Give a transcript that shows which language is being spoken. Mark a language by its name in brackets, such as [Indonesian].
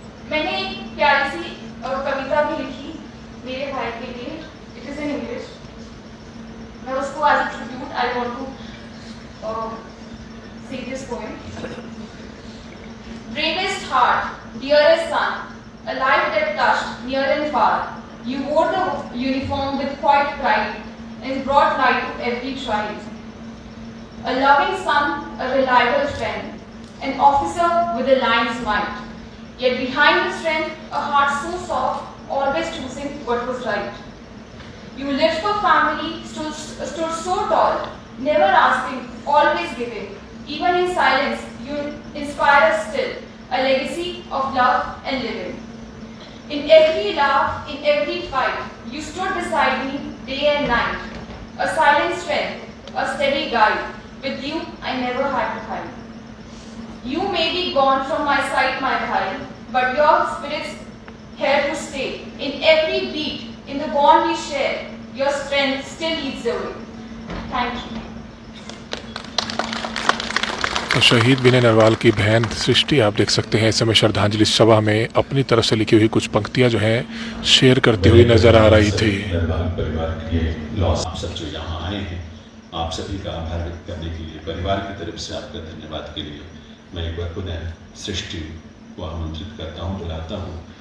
[Hindi] मैंने एक प्यारी सी कविता भी लिखी मेरे भाई के लिए। [English] It is in English. [Hindi] मैं उसको [English] As a tribute I want to say this poem. Bravest heart, dearest son, a life that touched near and far. You wore the uniform with quiet pride and brought light to every trial. A loving son, a reliable friend, an officer with a lion's might. Yet behind the strength, a heart so soft, always choosing what was right. You lived for family, stood so tall, never asking, always giving. Even in silence, you inspire us still, a legacy of love and living. In every laugh, in every fight, you stood beside me day and night. A silent strength, a steady guide. With you, I never had to hide. You may be gone from my sight, my bhai, but your spirit's here to stay. In every beat, in the bond we share, your strength still leads the way. Thank you. [Hindi] तो शहीद विनय नरवाल की बहन सृष्टि आप देख सकते हैं इस समय श्रद्धांजलि सभा में अपनी तरफ से लिखी हुई कुछ पंक्तियां जो हैं शेयर करती हुई नजर आ रही थी। नरवाल परिवार के लॉस, आप सब जो यहाँ आए हैं, आप सभी का आभार व्यक्त करने के लिए, परिवार की तरफ से आपका धन्यवाद के लिए मैं एक बार पुनः सृष्टि को आमंत्रित करता हूँ, बुलाता हूँ।